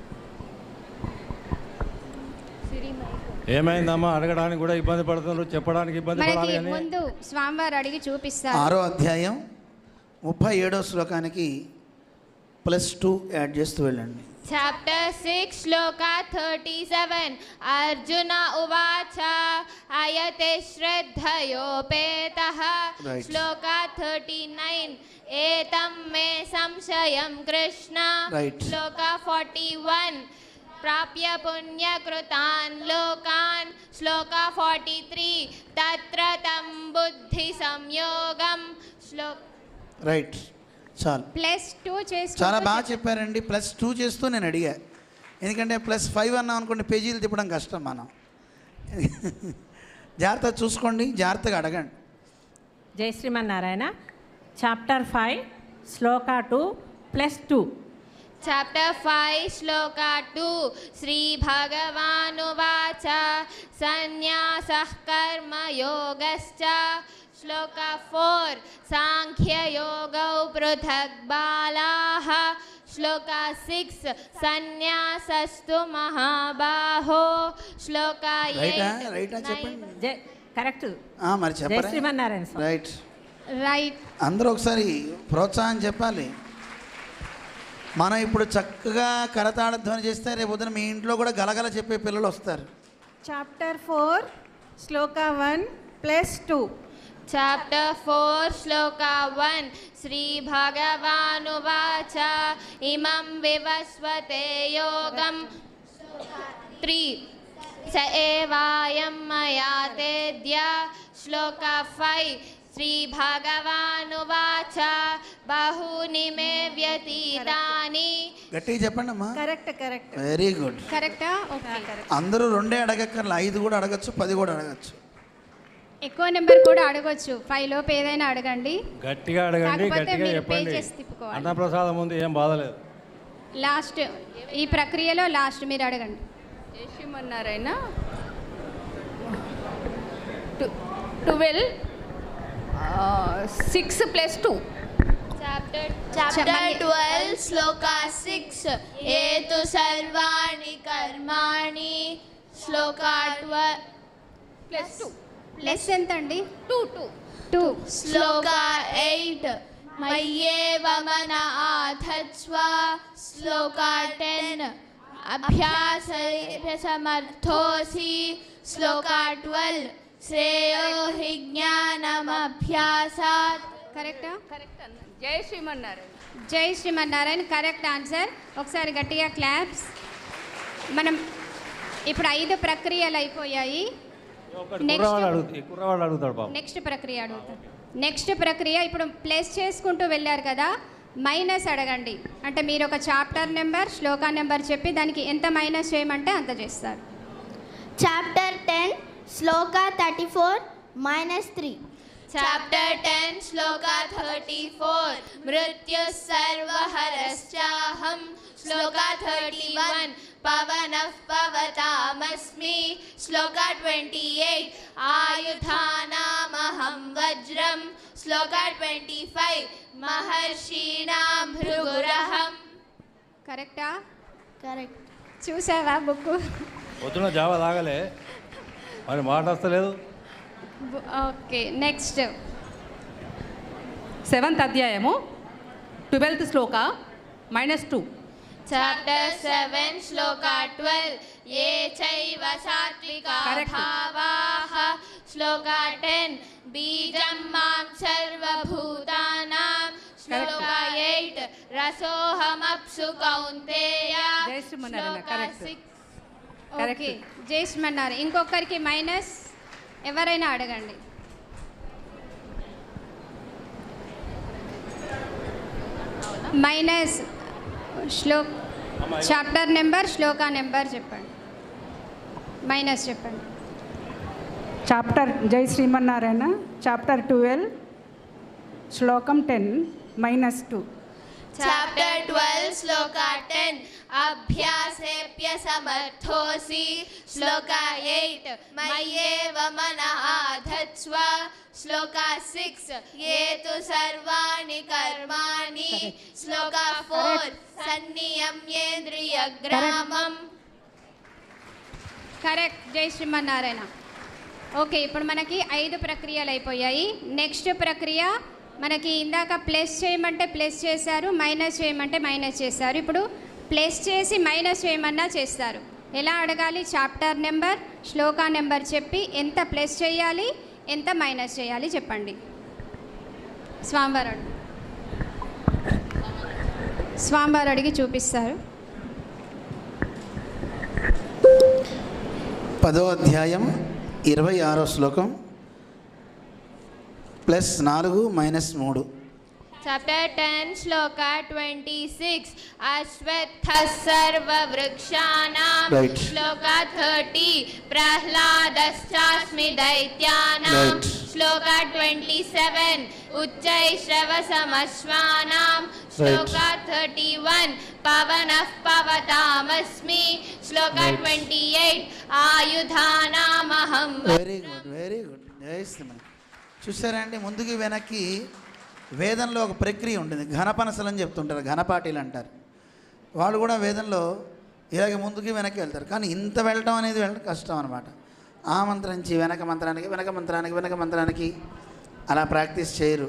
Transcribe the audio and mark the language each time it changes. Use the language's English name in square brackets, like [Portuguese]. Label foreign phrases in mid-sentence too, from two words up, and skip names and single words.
[Telugu] ఏమైందమ్మా? అడగడానికి కూడా ఇబ్బంది పడుతున్నారు, చెప్పడానికి ఇబ్బంది పడాలి అని ముందు స్వామివారు అడిగి చూపిస్తారు. 6వ అధ్యాయం 37వ శ్లోకానికి +2 యాడ్ చేస్తూ వెళ్ళండి. [English] Chapter 6, Shloka 37. [Sanskrit] अर्जुन उवाच अयतिः श्रद्धयोपेतः. [English] Right. Shloka 39. [Sanskrit] एतन्मे संशयं कृष्ण. [English] Right. Shloka 41. [Sanskrit] प्राप्य पुण्यकृतां लोकान्. [English] Shloka 43. [Sanskrit] तत्र तं बुद्धिसंयोगं. [English] Shloka. [Telugu] రైట్, చాలు. +2 చేసి చాలా బాగా చెప్పారండి. +2 చేస్తూ నేను అడిగా, ఎందుకంటే +5 అన్నాం అనుకోండి పేజీలు తిప్పడం కష్టం. మనం జాగ్రత్తగా చూసుకోండి, జాగ్రత్తగా అడగండి. జై శ్రీమన్నారాయణ. చాప్టర్ 5 శ్లోకా 2 +2. [English] Chapter 5, Shloka 2. [Sanskrit] श्रीभगवानुवाच संन्यासः कर्मयोगश्च. [English] Shloka 4. [Sanskrit] साङ्ख्ययोगौ पृथग्बालाः. Shloka 6. संन्यासस्तु महाबाहो. [English] Shloka 8. [Telugu] రైటా చెప్పండి. కరెక్ట్. మరి జై చెప్పండి. శ్రీమన్నారాయణ. రైట్. అందరూ ఒకసారి ప్రోత్సాహం చెప్పాలి. మనం ఇప్పుడు చక్కగా కరతాళ ధ్వని చేస్తే రేపు పొద్దున మీ ఇంట్లో కూడా గలగల చెప్పే పిల్లలు వస్తారు. చాప్టర్ 4 శ్లోకా 1 +2. [English] Chapter 4, Shloka 1. [Sanskrit] श्रीभगवानुवाच इमं विवस्वते योगं. 3. स एवायं मया तेऽद्य. [English] Shloka 5. [Sanskrit] श्रीभगवानुवाच बहूनि मे व्यतीतानि. [Telugu] గట్టిగా చెప్పండి అమ్మా. కరెక్ట్. [English] very good. [Telugu] కరెక్టా? ఓకే. అందరూ 2 అడగక్కర్లా, 5 కూడా అడగచ్చు, 10 కూడా అడగచ్చు. ఎక్కువ నెంబర్ కూడా అడగొచ్చు. 5 లోపు ఏదైనా అడగండి. గట్టిగా అడగండి, గట్టిగా చెప్పండి. అన్నప్రసాదం ముందు ఏం బాధలేదు. లాస్ట్ ఈ ప్రక్రియలో లాస్ట్ మీరు అడగండి. శ్రీమన్నారాయణ 12 6 +2. [English] Chapter 12, Shloka 6. [Sanskrit] ये तु सर्वाणि कर्माणि. [English] Shloka 12 +2. [Telugu] ప్లస్ ఎంత అండి? 2. [Sanskrit] Shloka 8. मय्येव मन आधत्स्व. Shloka 10. अभ्यासेऽप्यसमर्थोऽसि. [English] Shloka 12. [Sanskrit] श्रेयो हि ज्ञानमभ्यासात्. [Telugu] కరెక్టా? కరెక్ట్ అన్న. జై శ్రీమన్నారాయణ. జై శ్రీమన్నారాయణ. [English] correct answer. [Telugu] ఒకసారి గట్టిగా క్లాప్స్. మనం ఇప్పుడు 5 ప్రక్రియలు అయిపోయాయి. కుర్రవాళ్ళు అడుగుతాడు పాపం. నెక్స్ట్ ప్రక్రియ అడుగుతాడు. నెక్స్ట్ ప్రక్రియ ఇప్పుడు ప్లస్ చేసుకుంటూ వెళ్ళారు కదా, మైనస్ అడగండి. అంటే మీరు ఒక [English] chapter number, [Telugu] శ్లోకా నెంబర్ చెప్పి దానికి ఎంత మైనస్ చేయమంటే అంత చేస్తారు. చాప్టర్ 10 శ్లోకా 34 -3. [English] Chapter 10, Shloka 34. [Sanskrit] मृत्युः सर्वहरश्चाहम्. Shloka 31. पवनः पवतामस्मि. [English] Shloka 28. [Sanskrit] आयुधानामहं वज्रं. [English] Shloka 25. [Sanskrit] महर्षीणां भृगुरहं. [Telugu] కరెక్టా? Correct. చూసావా బుక్? పొద్దున జావా తాగలే మరి మాట వస్తలేదు. [English] okay, next [Telugu] 7th అధ్యాయము 12th శ్లోక -2. [English] Chapter 7, Shloka 12. [Sanskrit] ये चैव सात्त्विका भावाः. [English] Shloka 10. [Sanskrit] बीजं मां सर्वभूतानां. Shloka 8. रसोऽहमप्सु कौन्तेय. [English] Shloka 6. [Telugu] ఓకే, జయశ్రీమన్నారు. ఇంకొకరికి మైనస్ ఎవరైనా అడగండి. మైనస్ [English] chapter number, [Telugu] శ్లోకా నెంబర్ చెప్పండి. మైనస్ చెప్పండి. చాప్టర్ జై శ్రీమన్నారాయణ చాప్టర్ 12 శ్లోకం 10 -2. [English] Chapter 12, Shloka 10. [Sanskrit] अभ्यासेऽप्यसमर्थोऽसि. Shloka 8. मय्येव मन आधत्स्व. Shloka 6. ये तु सर्वाणि कर्माणि. [English] Shloka 4. [Sanskrit] संनियम्येन्द्रियग्रामं. [Telugu] కరెక్ట్, జై శ్రీమన్నారాయణ. ఓకే, ఇప్పుడు మనకి 5 ప్రక్రియలు అయిపోయాయి. నెక్స్ట్ ప్రక్రియ మనకి ఇందాక ప్లస్ చేయమంటే ప్లస్ చేశారు, మైనస్ చేయమంటే మైనస్ చేశారు. ఇప్పుడు ప్లస్ చేసి మైనస్ చేయమన్నా చేస్తారు. ఎలా అడగాలి? [English] chapter number, [Telugu] శ్లోకా నెంబర్ చెప్పి ఎంత ప్లస్ చేయాలి, ఎంత మైనస్ చేయాలి చెప్పండి. స్వామివారు అడిగి చూపిస్తారు. 10వ అధ్యాయం 26వ శ్లోకం +4 -3. [English] Chapter 10, Shloka 26. [Sanskrit] अश्वत्थः सर्ववृक्षाणां. [English] Right. Shloka 30. [Sanskrit] प्रह्लादश्चास्मि दैत्यानां. [English] Right. Shloka 27. [Sanskrit] उच्चैःश्रवसमश्वानां. Shloka 31. पवनः पवतामस्मि. Shloka 28. आयुधानामहं. [English] very good, very good. [Telugu] చూసారా అండి, ముందుకి వెనక్కి వేదంలో ఒక ప్రక్రియ ఉంటుంది. ఘనపనసలు అని చెప్తుంటారు, ఘనపాటీలు అంటారు. వాళ్ళు కూడా వేదంలో ఇలాగే ముందుకి వెనక్కి వెళ్తారు. కానీ ఇంత వెళ్ళటం అనేది వెళ్ళడం కష్టం అనమాట. ఆ మంత్రం నుంచి వెనక మంత్రానికి, వెనక మంత్రానికి, వెనక మంత్రానికి అలా ప్రాక్టీస్ చేయరు.